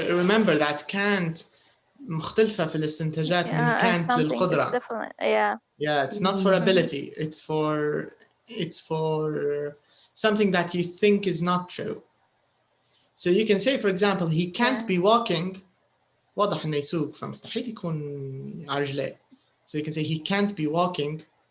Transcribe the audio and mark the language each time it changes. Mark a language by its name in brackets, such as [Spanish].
[English] Remember that can't [Arabic] مختلفة في الاستنتاجات من can't للقدرة. [English] Yeah, it's not for ability. It's for something that you think is not true. So you can say, for example, he can't be walking. [Arabic] واضح إنه يسوق فمستحيل يكون على رجليه. [English] So you can say he can't be walking.